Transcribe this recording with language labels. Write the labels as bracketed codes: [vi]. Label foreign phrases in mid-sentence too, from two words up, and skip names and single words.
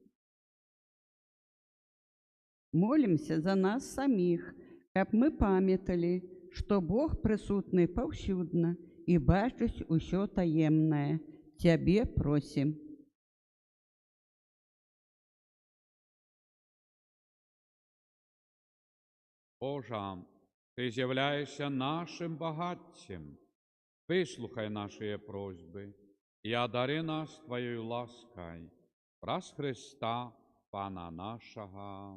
[be] Молимся за нас саміх, каб мы памяталі, што Бог прысутны паўсюдна і бачыць усё таемнае. Цябе просім. [uk] Боже, Ты з'являєшся нашим багаттям, вислухай наші просьби і одари нас Твоєю ласкою. Праз Христа, Пана нашого.